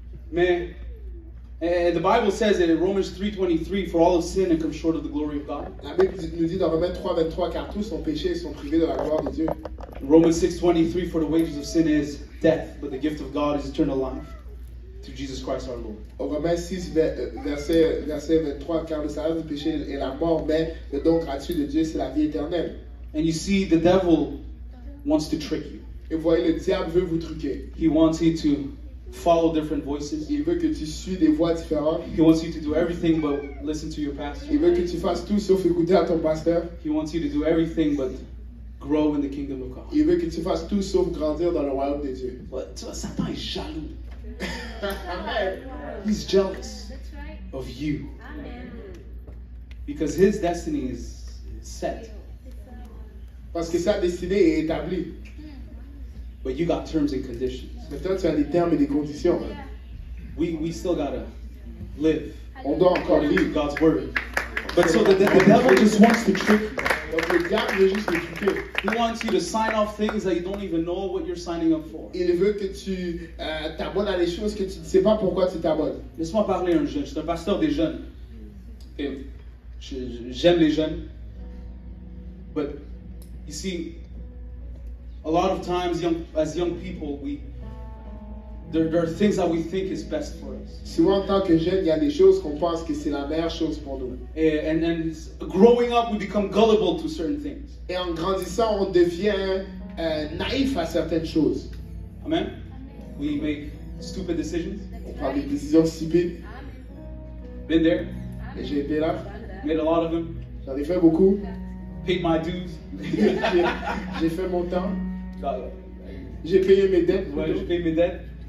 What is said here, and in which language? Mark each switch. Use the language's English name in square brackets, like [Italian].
[English] Mais, and the Bible says that in Romans 3:23, for all have sinned and come short of the glory of God. [French] La Bible nous dit dans Romains 3:23 car tous ont péché et sont privés de la gloire de Dieu. [English] Romans 6:23, for the wages of sin is death, but the gift of God is eternal life through Jesus Christ our Lord. [French] Au Romains 6, verset 23, car le salaire du péché est la mort, mais le don gratuit de Dieu, c'est la vie éternelle. [English] And you see, the devil wants to trick you. [French] Et vous voyez, le diable veut vous truquer. [English] He wants you to follow different voices. [French] Il veut que tu suives des voies différentes. [English] He wants you to do everything but listen to your pastor. [French] Il veut que tu fasses tout sauf écouter à ton pasteur. [English] He wants you to do everything but grow in the kingdom of God. [French] Il veut que tu fasses tout sauf grandir dans le royaume de Dieu. Tu vois, Satan est jaloux. Amen. [English] He's jealous of you because his destiny is set, [French] Parce que sa destinée est établie. [English] but you got terms and conditions. [French] Maintenant, tu as des termes et des conditions. [English] We still gotta live [French] On doit encore [English] according to [French] vivre. [English] God's word. But so the devil just wants to trick you. [French] Donc le diable veut juste te truquer. [English] He wants you to sign off things that you don't even know what you're signing up for. [French] Il veut que tu t'abonnes à des choses que tu ne sais pas pourquoi tu t'abonnes. Laisse-moi parler à un jeune. Je suis un pasteur des jeunes. Et j'aime les jeunes. [English] But you see, a lot of times, as young people, there are things that we think is best for us. [French] Souvent, en tant que jeune, il y a des choses qu'on pense que c'est la meilleure chose pour nous. [English] And growing up, we become gullible to certain things. [French] Et en grandissant, on devient naïf à certaines choses. [English] Amen? We make stupid decisions. [French] On prend des décisions stupides. [English] Been there. [French] Et j'ai été là. [English] Made a lot of them. [French] J'en ai fait beaucoup. [English] Paid my dues. [French] J'ai fait mon temps. [English] God, [French] J'ai payé mes dettes. ouais, j'ai payé mes dettes.